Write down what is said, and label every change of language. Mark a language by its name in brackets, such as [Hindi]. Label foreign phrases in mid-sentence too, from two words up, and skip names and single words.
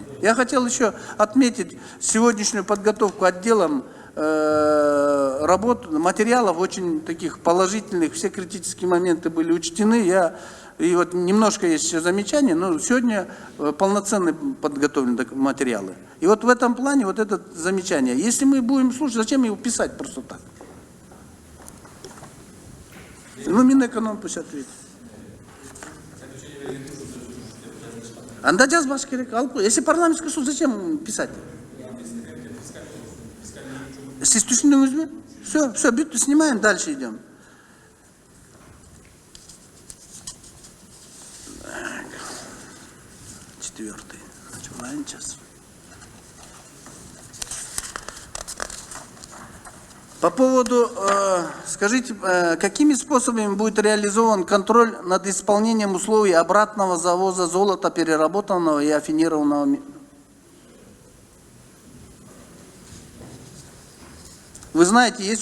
[Russian] Я хотел еще отметить сегодняшнюю подготовку отделом работ, материалов очень таких положительных, все критические моменты были учтены. И вот немножко есть еще замечания, но сегодня полноценные подготовлены материалы. И вот в этом плане вот это замечание. Если мы будем слушать, зачем его писать просто так? Ну, Минэконом пусть ответит. [Kazakh] Анда жазбаш керек. [Russian] Если парламентский суд, зачем писать? [Kazakh] Сіз түсіндіңіз бе? [Russian] Все, биту снимаем, дальше идем. Четвертый. Начинаем сейчас. По поводу, скажите, какими способами будет реализован контроль над исполнением условий обратного завоза золота, переработанного и афинированного Вы знаете, есть